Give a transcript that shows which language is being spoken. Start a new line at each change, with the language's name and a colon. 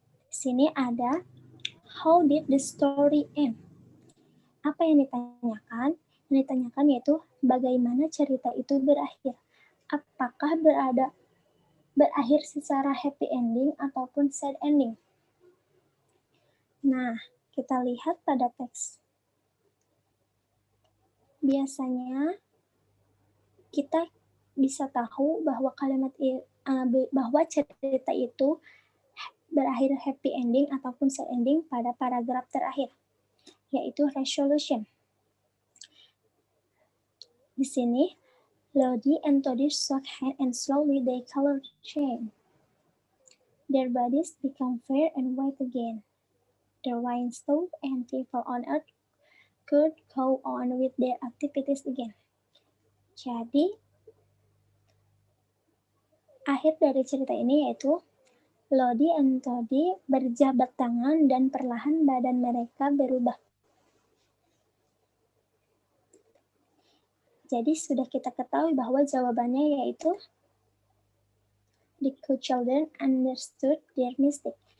Indonesian: Di sini ada
English: how did the story end?
Indonesian: Apa yang ditanyakan? Yang ditanyakan yaitu bagaimana cerita itu berakhir. Apakah berakhir secara happy ending ataupun sad ending? Nah, kita lihat pada teks. Biasanya kita bisa tahu bahwa bahwa cerita itu berakhir happy ending ataupun sad ending pada paragraf terakhir, yaitu resolution. Di sini,
English: Lodi and Toddy shook hands and slowly their color changed. Their bodies become fair and white again. The rain stopped and people on earth could go on with their activities again.
Indonesian: Jadi, akhir dari cerita ini yaitu Lodi and Toddy berjabat tangan dan perlahan badan mereka berubah. Jadi sudah kita ketahui bahwa jawabannya yaitu
English: the two children understood their mistake.